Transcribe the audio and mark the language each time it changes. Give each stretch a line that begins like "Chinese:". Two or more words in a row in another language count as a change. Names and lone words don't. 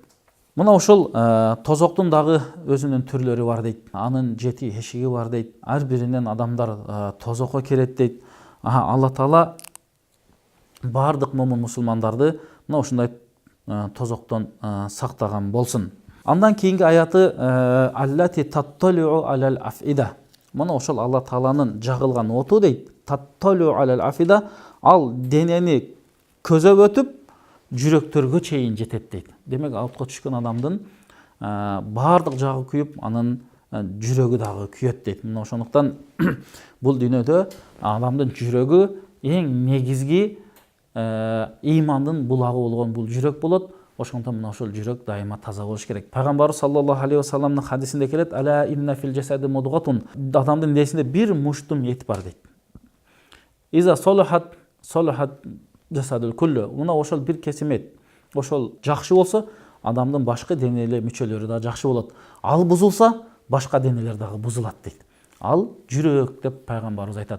Kyrgyz: Мына ушул тозоктун дагы өзүнүн түрлөрү бар дейт. Анын 7 эшиги бар дейт. Ар биринен адамдар тозокко кирет дейт. Алла Таала баардык момун мусулмандарды мына ушундай тозоктон сактаган болсун. Андан кийинки аяты
Arabic: التي تطلع على الأفئدة.
Kyrgyz: Мына ошол Алла Тааланын жагылган оту дейт.
Arabic: تطلع على الأفئدة,
Kyrgyz: ал денени көзөп өтүп жүрөктөргө чейин жетет дейт. Демек отко түшкөн адамдын баардык жагы күйүп, анын жүрөгү дагы күйөт дейт. Мына ошондуктан бул дүйнөдө адамдын жүрөгү эң негизги ыймандын булагы болгон бул жүрөк болот. Ошондуктан мына ошол жүрөк дайыма таза болуш керек. Пайгамбарыбыз
Arabic: صلى الله عليه
Kyrgyz: вассаламдын хадисинде келет:
Arabic: "ألا إن في الجسد مضغة",
Kyrgyz: адамдын денесинде бир муштум эт бар дейт.
Arabic: "إذا صلحت الجسد كله",
Kyrgyz: мына ошол бир кесим эт ошол жакшы болсо, адамдын башка денеле мүчөлөрү да жакшы болот. Ал бузулса, башка денелер дагы бузулат дейт. Ал жүрөк деп пайгамбарыбыз айтат.